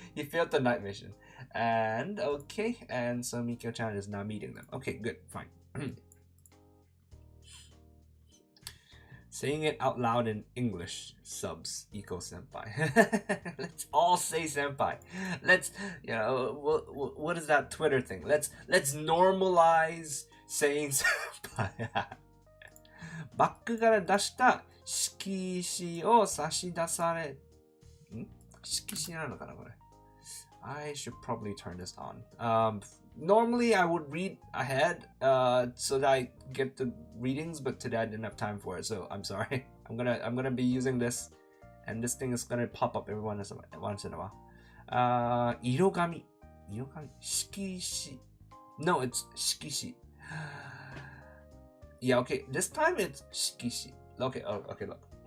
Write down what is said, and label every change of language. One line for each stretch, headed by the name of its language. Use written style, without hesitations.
English: He failed the night mission. And okay, and so Mikio-chan is now meeting them. Okay, good, fine. Saying it out loud in English subs equals senpai. Let's all say senpai. Let's, you know, what is that Twitter thing? Let's normalize saying senpai.
Japanese: バッグから出した色紙を差し出され、色紙なのかなこれ。 I should probably turn this on.
English: Normally I would read ahead so that I get the readings, but today I didn't have time for it, so I'm sorry. I'm gonna be using this, and this thing is gonna pop up every once in a while. 色紙 色紙 No, it's 色紙 Yeah, okay, this time it's 色紙 Okay, look.